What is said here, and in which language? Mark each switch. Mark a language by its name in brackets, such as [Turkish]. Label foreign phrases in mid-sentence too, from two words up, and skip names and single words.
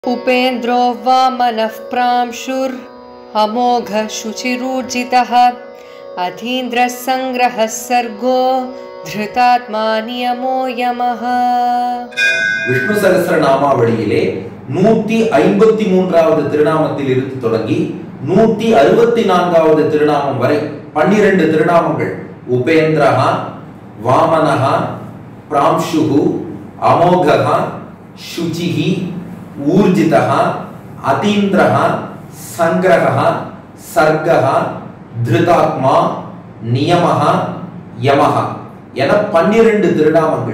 [Sanskrit] उपेन्द्रो वामनः प्रांशुर् अमोघः शुचिरूर्जितः अधीन्द्रः संग्रहः सर्गो धृतात्मा नियमो यमः। [Tamil] விஷ்ணு சகஸ்ரநாமாவளியிலே 153வது திருநாமத்தில் இருந்து தொடங்கி 164வது திருநாமம் வரை 12 திருநாமங்கள் உபேந்திரஹ, வாமனஹ, பிராம்சுஹு, அமோகஹ, சுசிஹி, ஊர்ஜிதஹ, அதீந்திரஹ, சங்கிரஹ, சர்கஹ, திருதாத்மா, நியமஹ, யமஹ என 12 திருநாமங்கள்.